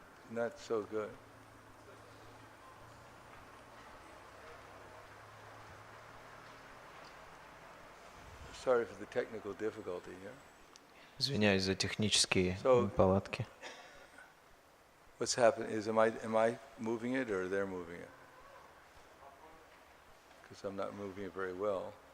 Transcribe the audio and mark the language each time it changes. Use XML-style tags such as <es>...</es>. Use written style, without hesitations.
<en>Not so good. Sorry for the technical difficulty here.</en> <ru>Извиняюсь за технические неполадки.</ru> <en>What's happening is am I moving it or they're moving it? Because I'm not moving it very well.</en>